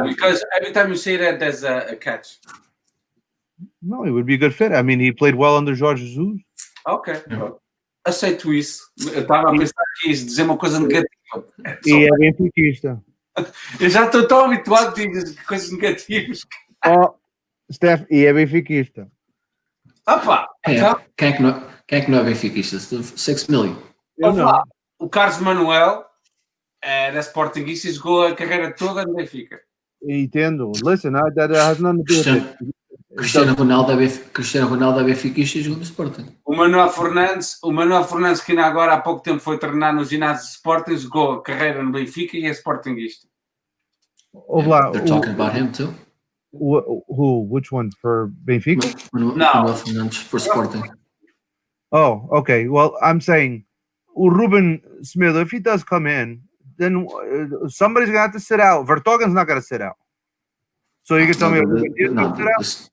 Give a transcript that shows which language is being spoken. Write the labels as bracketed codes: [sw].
[en] Because every time you say that, there's a catch. no, it would be a good fit. I mean, he played well under Jorge Jesus. Ok. Yeah. [pt] Aceito isso. Eu estava a pensar que ias dizer uma coisa negativa. E é benfiquista. Eu já estou tão habituado a dizer coisas negativas. Ó, Steph, e é benfiquista. Opa! Quem é que não é benfiquista? [en] 6 million. [pt] Eu não. O Carlos Manuel era sportinguista e jogou a carreira toda no Benfica. Entendo. [en] Listen, that has nothing to do with it. [pt] Cristiano Ronaldo é benfiquista e jogou no Sporting. O Manuel Fernandes, que ainda agora há pouco tempo foi treinar no ginásio de Sporting, jogou a carreira no Benfica e é sportinguista. [en] They're talking about him too. Who? Which one? For Benfica? Manuel Fernandes for Sporting. Oh, okay. Well, I'm saying Ruben Smith, if he does come in, then somebody's going to have to sit out. Vertonghen's not going to sit out. So you can tell me Ruben Diaz going to sit out?